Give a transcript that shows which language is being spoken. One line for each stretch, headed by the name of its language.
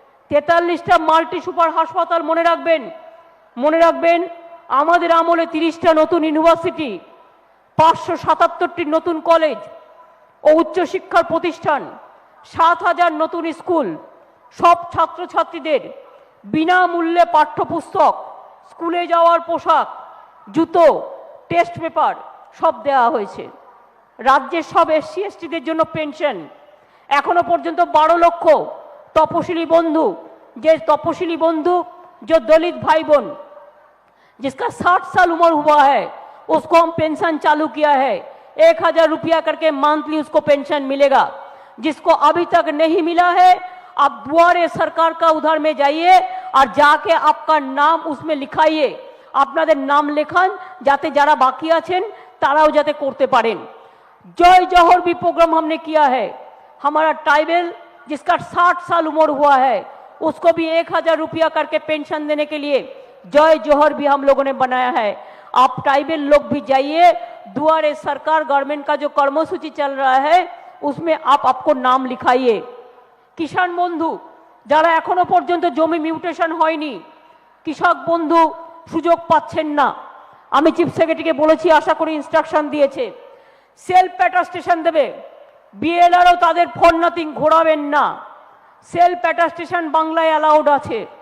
Bangla: 43টা multi super হাসপাতাল মনে রাখবেন আমাদের আমলে 30টা নতুন ইউনিভার্সিটি, 577টি নতুন কলেজ ও উচ্চশিক্ষার প্রতিষ্ঠান, 7,000 নতুন স্কুল, সব ছাত্রছাত্রীদের বিনামূল্যে পাঠ্যপুস্তক, স্কুলে যাওয়ার পোশাক, জুতো, টেস্ট পেপার সব দেওয়া হয়েছে। রাজ্যের সব SC STদের জন্য পেনশন, এখনো পর্যন্ত 12 লক্ষ তপশিলি বন্ধু,
Hindi: जो दलित भाई बहन जिसका 60 साल उम्र हुआ है उसको हम पेंशन चालू किया है। 1,000 रुपया करके मंथली उसको पेंशन मिलेगा। जिसको अभी तक नहीं मिला है, आप दुआरे सरकार का उधर में जाइए और जाके आपका नाम उसमें लिखाइए।
Bangla: আপনাদের নাম লেখান যাতে যারা বাকি আছেন তারাও যাতে করতে পারেন।
Hindi: जय जौहर भी प्रोग्राम हमने किया है। हमारा ट्राइबल जिसका 60 साल उम्र हुआ है उसको भी 1,000 रुपया करके पेंशन देने के लिए जय जौहर भी हम लोगों ने बनाया है। आप ट्राइबल लोग भी जाइए, दुआरे सरकार गवर्नमेंट का जो कर्मसूची चल रहा है उसमें आप आपको नाम लिखाइए। किसान बंधु
Bangla: যারা এখনো পর্যন্ত জমি মিউটেশন হয়নি, কৃষক বন্ধু সুযোগ পাচ্ছেন না, আমি চিফ সেক্রেটারিকে বলেছি, আশা করি ইনস্ট্রাকশন দিয়েছে, সেলফ অ্যাটাস্টেশন দেবে। বিএলআরও তাদের ফোন নাথিং ঘোরাবেন না। সেলফ অ্যাটাস্টেশন বাংলায় অ্যালাউড আছে।